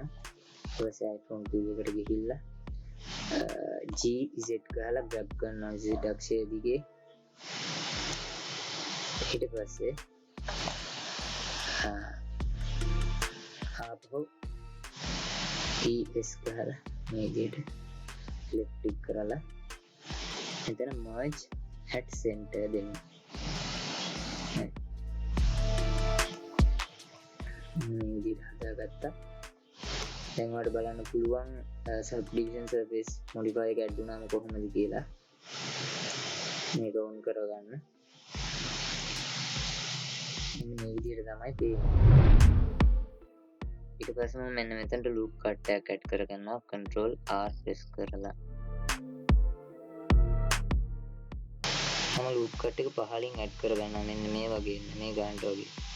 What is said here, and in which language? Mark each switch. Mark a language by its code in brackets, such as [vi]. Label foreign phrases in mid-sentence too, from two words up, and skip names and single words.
[si] ඊට පස්සේ iPhone 2 එකට ගිහිල්ලා GZ ගහලා grab කරනවා Z අක්ෂය දිගේ. ඊට පස්සේ ආපහු ES ගහලා මේ විදිහට [en] left click [si] කරලා එතන [en] merge at center [si] දෙන්න. මේ විදිහට හදාගත්තා. දැන් ඔයාලට බලන්න පුළුවන් [en] subdivision surface modify [si] එක add වුණාම කොහොමද කියලා. මේක on කරගන්න. මේ විදිහට තමයි තියෙන්නේ. ඊට පස්සේ මම මෙන්න මෙතනට [en] loop cut [si] එකක් add කරගන්නවා [en] control R [si] press කරලා. මම [en] loop cut [si] එක පහලින් add කරගන්නවා මෙන්න මේ වගේ මේ ගන්නට වගේ.